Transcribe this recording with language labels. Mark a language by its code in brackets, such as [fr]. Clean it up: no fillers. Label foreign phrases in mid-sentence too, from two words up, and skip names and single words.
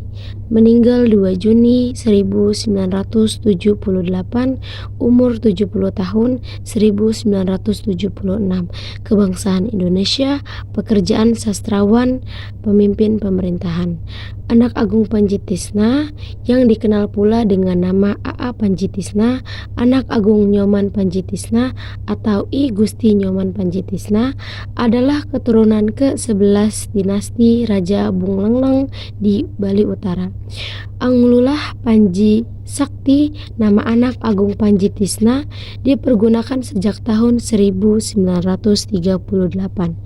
[id] Meninggal 2 Juni 1978, umur 70 tahun, 1976. Kebangsaan Indonesia, pekerjaan sastrawan, pemimpin pemerintahan. Anak Agung Panjitisna yang dikenal pula dengan nama A.A. Panjitisna, Anak Agung Nyoman Panjitisna atau I Gusti Nyoman Panjitisna adalah keturunan ke-11 dinasti Raja Buleleng di Bali Utara. Anglulah Panji Sakti, nama anak Agung Panjitisna, dipergunakan sejak tahun 1938.